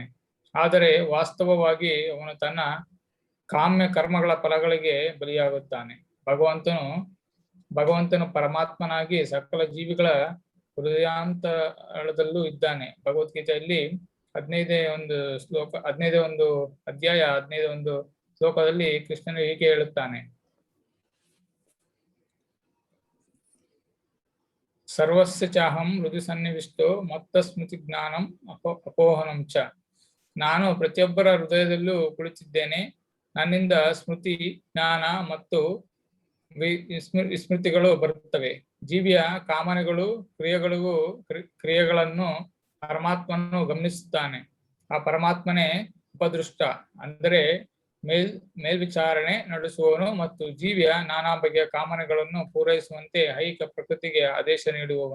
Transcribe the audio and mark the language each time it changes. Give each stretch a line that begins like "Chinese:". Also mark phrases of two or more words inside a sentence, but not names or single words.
Kannada: ಆದರೆ ವಾಸ್ತವವಾಗಿ ಅವನು ತನ್ನ ಕಾಮ್ಯ ಕರ್ಮಗಳ ಫಲಗಳಿಗೆ ಬಲಿಯಾಗುತ್ತಾನೆ. ಭಗವಂತನು ಪರಮಾತ್ಮನಾಗಿ ಸಕಲ ಜೀವಿಗಳ ಹೃದಯಾಂತರದಲ್ಲೂ ಇದ್ದಾನೆ. ಭಗವದ್ಗೀತೆಯಲ್ಲಿ 15ನೇ ಅಧ್ಯಾಯ 15 ಶ್ಲೋಕದಲ್ಲಿ ಕೃಷ್ಣನು ಹೀಗೆ ಹೇಳುತ್ತಾನೆ:
Sanskrit: ಸರ್ವಸ್ಯ ಚಾಹಂ ಹೃದಯ ಸನ್ನಿವಿಷ್ಟೋ ಮತ್ತ ಸ್ಮೃತಿ ಜ್ಞಾನಂ ಅಪೋಹನಂ ಚ.
Kannada: ನಾನು ಪ್ರತಿಯೊಬ್ಬರ ಹೃದಯದಲ್ಲೂ ಕುಳಿತಿದ್ದೇನೆ. ನನ್ನಿಂದ ಸ್ಮೃತಿ, ಜ್ಞಾನ ಮತ್ತು ವಿಸ್ಮೃತಿಗಳು ಬರುತ್ತವೆ. ಜೀವಿಯ ಕಾಮನೆಗಳು, ಕ್ರಿಯೆಗಳನ್ನು ಪರಮಾತ್ಮನು ಗಮನಿಸುತ್ತಾನೆ. ಆ ಪರಮಾತ್ಮನೇ ಉಪದೃಷ್ಟ, ಅಂದರೆ ಮೇಲ್ವಿಚಾರಣೆ ನಡೆಸುವವನು ಮತ್ತು ಜೀವಿಯ ನಾನಾ ಬಗೆಯ ಕಾಮನೆಗಳನ್ನು ಪೂರೈಸುವಂತೆ ಐಹಿಕ ಪ್ರಕೃತಿಗೆ ಆದೇಶ ನೀಡುವವನು.